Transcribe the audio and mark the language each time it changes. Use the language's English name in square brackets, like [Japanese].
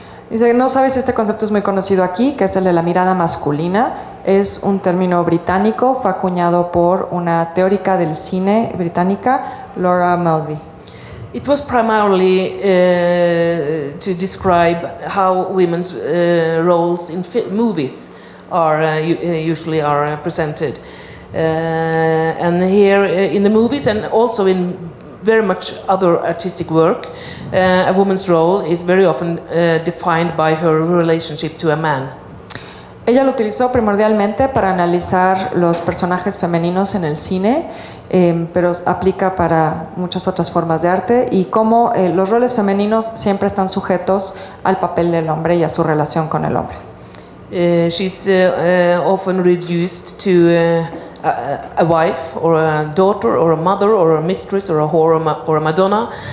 [Spanish] Dice, no sabes si este concepto es muy conocido aquí, que es el de la mirada masculina. Es un término británico, fue acuñado por una teórica del cine británica, Laura Mulvey. [English] It was primarily to describe how women's roles in movies are usually are presented, and here in the movies and also in very much other artistic work, a woman's role is very often defined by her relationship to a man. [Spanish] Ella lo utilizó primordialmente para analizar los personajes femeninos en el cine, pero aplica para muchas otras formas de arte y cómo los roles femeninos siempre están sujetos al papel del hombre y a su relación con el hombre. [English] She's often reduced to a wife or a daughter or a mother or a mistress or a whore or a Madonna.